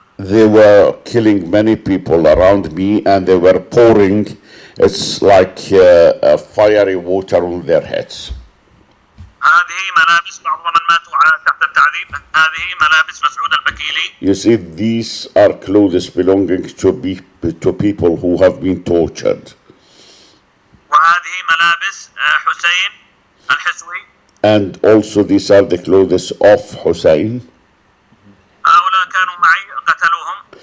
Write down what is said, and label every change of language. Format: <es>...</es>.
<en>They were killing many people around me, and they were pouring, it's like fiery water on their heads.</en> <ar>هذه ملابس بعض من ماتوا تحت التعذيب. هذه ملابس مسعود البكيلي.</ar> <en>You see, these are clothes belonging to people who have been tortured.</en> <ar>وهذه ملابس حسين الحسوي.</ar> <en>And also these are the clothes of Hussein.</en> <ar>هؤلاء كانوا معي قتلوهم.</ar>